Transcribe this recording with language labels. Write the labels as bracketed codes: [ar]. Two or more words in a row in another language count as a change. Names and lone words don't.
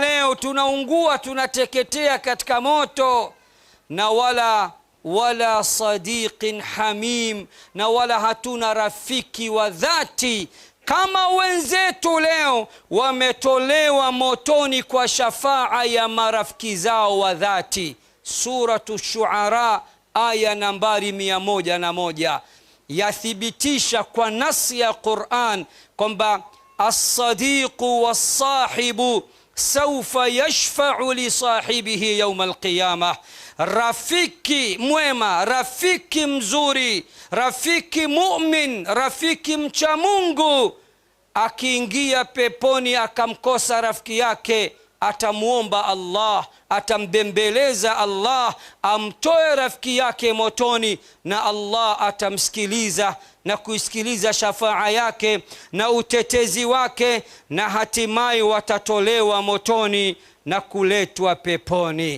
[sw] Leo tunaungua, tunateketea katika moto, na [ar] ولا صديق حميم, [sw] na wala hatuna rafiki wa dhati kama wenzetu leo wametolewa motoni kwa shafaa ya marafiki zao wa dhati. [ar] Suratu Shuara aya nambari 101 yathibitisha kwa nasi ya Qur'an kwamba الصديق والصاحب سوف يشفع لصاحبه يوم القيامة. [sw] Rafiki mwema, rafiki mzuri, rafiki mu'min, rafiki mcha Mungu akiingia peponi akamkosa rafiki yake, atamuomba Allah, atambembeleza Allah amtoe rafiki yake motoni, na Allah atamsikiliza na kuisikiliza shafaa yake na utetezi wake, na hatimaye watatolewa motoni na kuletwa peponi.